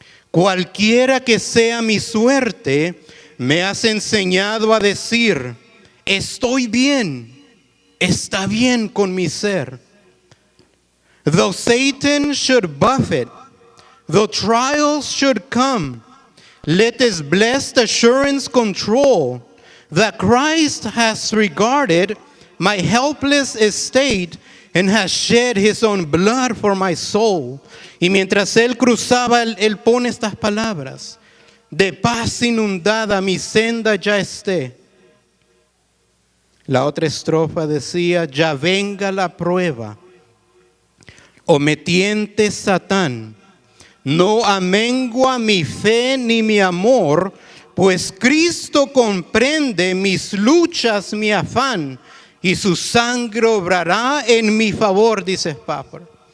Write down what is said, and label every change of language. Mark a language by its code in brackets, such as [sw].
[es] Cualquiera que sea mi suerte, me has enseñado a decir: estoy bien, está bien con mi ser. [en] Though Satan should buffet, though trials should come, let his blessed assurance control that Christ has regarded my helpless estate and has shed his own blood for my soul. [es] Y mientras él cruzaba, él pone estas palabras: de paz inundada mi senda ya esté. La otra estrofa decía: ya venga la prueba, o me tiente Satán, no amengua mi fe ni mi amor, pues Cristo comprende mis luchas, mi afán, y su sangre obrará en mi favor, dice Spafford.